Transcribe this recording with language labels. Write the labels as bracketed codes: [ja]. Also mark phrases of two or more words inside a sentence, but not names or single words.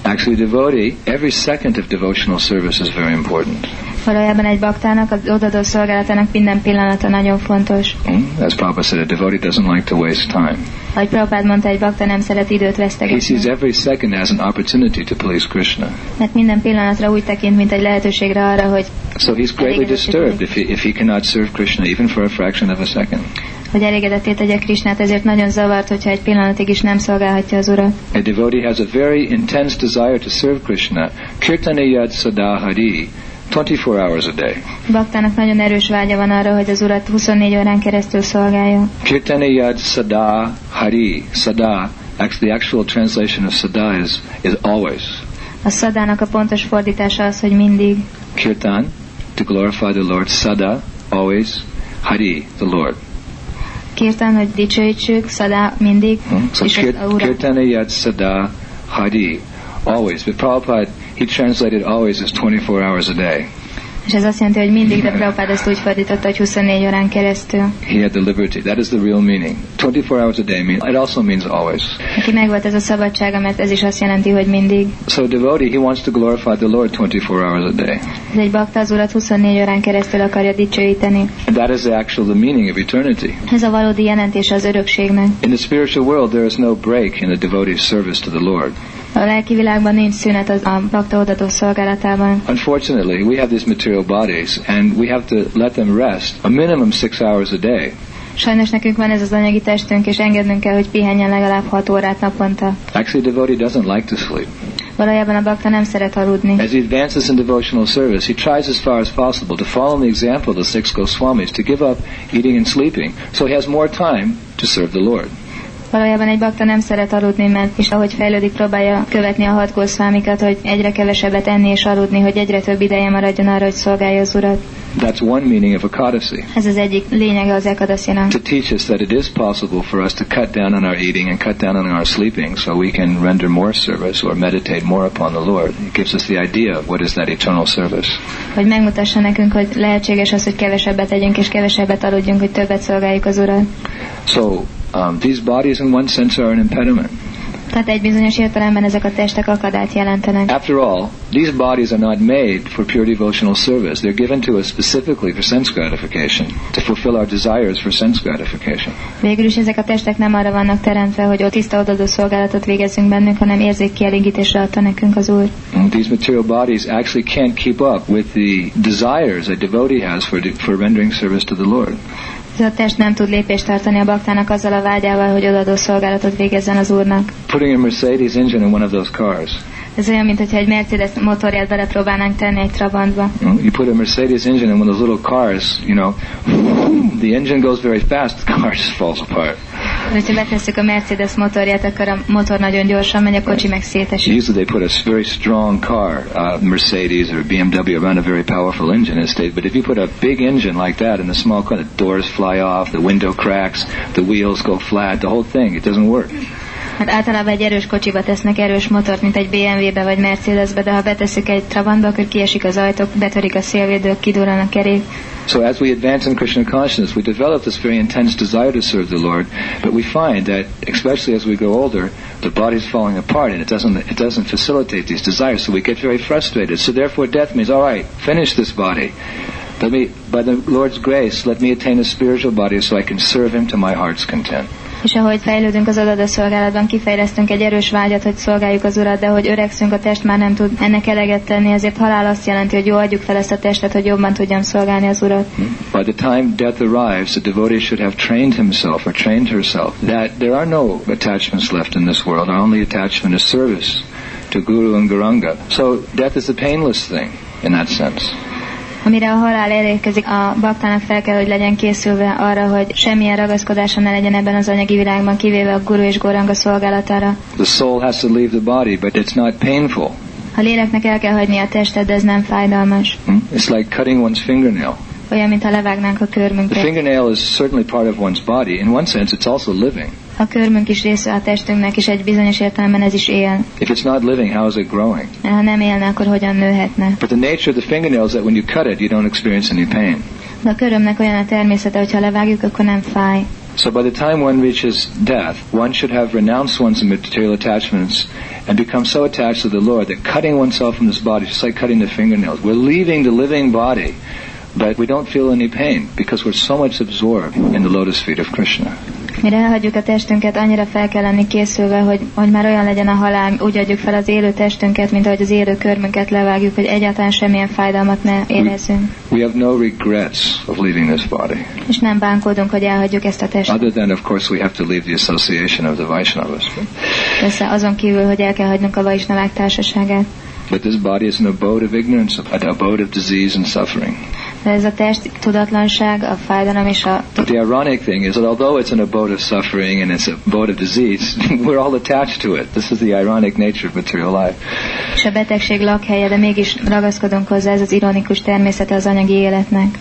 [en] Actually, devotee, every second of devotional service is very important. [hu] Valójában egy baktának, az odadó szolgálatának minden pillanata nagyon fontos. [en] As Prabhupada said, a devotee doesn't like to waste time. [hu] Ahogy Prabhupád mondta, egy bakta nem szeret időt [en] He [hu] vesztegetni. [en] sees every second as an opportunity to please Krishna. [hu] Mert minden pillanatra úgy tekint, mint egy lehetőségre arra, hogy [en] So he's greatly disturbed if he cannot serve Krishna even for a fraction of a second. [hu] hogy elégedetté tegye Krisnát, ezért nagyon zavart, hogyha egy pillanatig is nem szolgálhatja az Urat. [en] A devotee has a very intense desire to serve Krishna. [sa] Kirtanayad sada hari, [en] 24 hours a day. [hu] Baktának nagyon erős vágya van arra, hogy az Urat 24 órán keresztül szolgálja. [sa] Kirtanayad sada hari, sada. [en] Actually, the actual translation of sada is always. [hu] A szadának a pontos fordítása az, hogy mindig. [en] Kirtan, to glorify the Lord. Sada, always. Hari, the Lord. [hu] Kirtan, hogy dicsőítsük, szadá mindig, [en] So [hu] és az Urat. [sa] Kirtanayad sada hari, [en] always. But Prabhupada, he translated always as 24 hours a day. [hu] És ez azt jelenti, hogy mindig, de Prabhupád ezt úgy fordította, hogy 24 órán keresztül. [en] He had the liberty. That is the real meaning. 24 hours a day it also means always. [hu] Neki megvolt ez a szabadsága, mert ez is azt jelenti, hogy mindig. [en] So a devotee, he wants to glorify the Lord 24 hours a day. [hu] Ez egy bakta az Urat 24 órán keresztül akarja dicsőíteni. [en] And that is the meaning of eternity. [hu] Ez a valódi jelentése az örökségnek. [en] In the spiritual world, there is no break in the devotee's service to the Lord. [hu] A lelki világban nincs szünet a bakta odadó szolgálatában. [en] Unfortunately, we have these material bodies, and we have to let them rest a minimum 6 hours a day. [hu] Sajnos nekünk van ez az anyagi testünk, és engednünk kell, hogy pihenjen legalább 6 órát naponta. [en] Actually, a devotee doesn't like to sleep. [hu] Valójában a bakta nem szeret aludni. [en] As he advances in devotional service, he tries as far as possible to follow the example of the 6 Goswamis, to give up eating and sleeping, so he has more time to serve the Lord. [hu] Valójában egy bakta nem szeret aludni, mert és ahogy fejlődik, próbálja követni a 6 Goswamikat, hogy egyre kevesebbet enni és aludni, hogy egyre több ideje maradjon arra, hogy szolgálja az Urat. [en] That's one meaning of Ekadasi. [hu] Ez az egyik lényege az Ekadasinak. [en] To teach us that it is possible for us to cut down on our eating and cut down on our sleeping so we can render more service or meditate more upon the Lord. It gives us the idea of what is that eternal service. [hu] Hogy megmutassa nekünk, hogy lehetséges az, hogy kevesebbet tegyünk és kevesebbet aludjunk, hogy többet szolgáljuk az Urat. [en] So, these bodies in one sense are an impediment. [hu] Tehát egy bizonyos értelemben ezek a testek akadályt jelentenek. [en] After all, these bodies are not made for pure devotional service. They're given to us specifically for sense gratification, to fulfill our desires for sense gratification. [hu] Végül is ezek a testek nem arra vannak teremtve, hogy ott tiszta odadó szolgálatot végezzünk bennünk, hanem érzékkielégítésre adta nekünk az Úr. [en] These material bodies actually can't keep up with the desires a devotee has for rendering service to the Lord. [hu] Ez a test nem tud lépést tartani a baktának azzal a vágyával, hogy odadó szolgálatot végezzen az Úrnak. [en] Putting a Mercedes engine in one of those cars. [hu] Ez olyan, mint hogyha egy Mercedes motorját belepróbálnánk tenni egy Trabantba. [en] You put a Mercedes engine in one of those little cars, the engine goes very fast, the car just falls apart. [hu] Ha betesszük a Mercedes motorját, akkor a motor nagyon gyorsan megy, a kocsi meg szétesik. [en] Usually they put a very strong car, Mercedes or BMW, around a very powerful engine instead. But if you put a big engine like that in a small car, the doors fly off, the window cracks, the wheels go flat, the whole thing, it doesn't work. [hu] Hát általában egy erős kocsiba tesznek erős motort, mint egy BMW-be vagy Mercedesbe, de ha betesszük egy Trabantba, akkor kiesik az ajtók, betörik a szélvédők, kidurran a kerék. [en] So as we advance in Krishna consciousness, we develop this very intense desire to serve the Lord, but we find that, especially as we grow older, the body's falling apart and it doesn't facilitate these desires, so we get very frustrated. So therefore death means, all right, finish this body. By the Lord's grace, let me attain a spiritual body so I can serve Him to my heart's content. [hu] És ahogy fejlődünk az odadó szolgálatban, kifejlesztünk egy erős vágyat, hogy szolgáljuk az Urat, de hogy öregszünk, a test már nem tud ennek eleget tenni, ezért halál azt jelenti, hogy jó, adjuk fel ezt a testet, hogy jobban tudjam szolgálni az Urat. [en] By the time death arrives, the devotee should have trained himself or trained herself that there are no attachments left in this world. Our only attachment is service to Guru and Gauranga. So death is a painless thing in that sense. [hu] Amire a halál elérkezik, a baktának fel kell, hogy legyen készülve arra, hogy semmilyen ragaszkodása ne legyen ebben az anyagi világban, kivéve a Guru és Gauranga szolgálatára. [en] The soul has to leave the body, but it's not painful. [hu] A léleknek el kell hagyni a testet, de ez nem fájdalmas. [en] It's like cutting one's fingernail. [hu] Olyan, mintha levágnánk a körmünket. [en] The fingernail is certainly part of one's body. In one sense, it's also living. [hu] A körmünk is része a testünknek, és egy bizonyos értelemben ez is él. [en] If it's not living, how is it growing? [hu] Ha nem élne, akkor hogyan nőhetne? [en] But the nature of the fingernail is that when you cut it, you don't experience any pain. [hu] De a körömnek olyan a természete, hogyha levágjuk, akkor nem fáj. [en] So by the time one reaches death, one should have renounced one's material attachments and become so attached to the Lord that cutting oneself from this body, just like cutting the fingernails, we're leaving the living body, but we don't feel any pain because we're so much absorbed in the lotus feet of Krishna. [hu] Mire elhagyjuk a testünket, annyira fel kell lenni készülve, hogy már olyan legyen a halál, úgy adjuk fel az élő testünket, mint ahogy az élő körmünket levágjuk, hogy egyáltalán semmilyen fájdalmat ne érezzünk. [en] We have no regrets of leaving this body. [hu] És nem bánkódunk, hogy elhagyjuk ezt a testet. [en] Other than, of course, we have to leave the association of the Vaishnavas. [hu] Persze azon kívül, hogy el kell hagynunk a Vaisnavák társaságát. [en] But this body is an abode of ignorance, an abode of disease and suffering. [hu] De ez a test tudatlanság, a fájdalom és a... [en] But the ironic thing is that although it's an abode of suffering and it's an abode of disease, we're all attached to it. This is the ironic nature of material life. [hu] És a betegség lakhelye, de mégis ragaszkodunk hozzá, ez az ironikus természete az anyagi életnek.